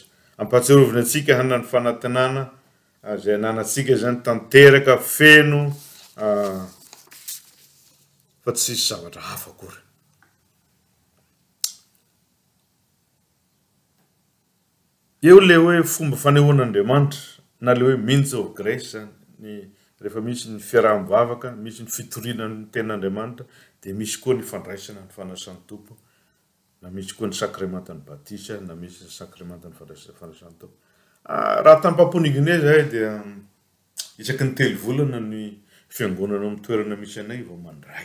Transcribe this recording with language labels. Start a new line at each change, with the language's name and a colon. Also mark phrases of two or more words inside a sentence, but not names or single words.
Malagasy: Ampatsirovina antsika hanana fanantenana izay ananantsika izany tanteraka feno fa tsy sisy zavatra hafa akory. Eo le hoe fomba fanehoan'Andriamanitra na le hoe
English: means of grace
Malagasy: zany rehefa misy ny fiaraha-mivavaka, misy ny fitoriana ny ten'Andriamanitra, dia misy koa ny fandraisana ny fanasan'ny tompo, na misy koa ny sakremantan'ny batisa, na misy ny sakremantan'ny fanasan'ny tompo. Raha tampam-ponigine zay dia isaky ny 3 volana ny fiangonana amin'ny toerana misy anay vao mandray.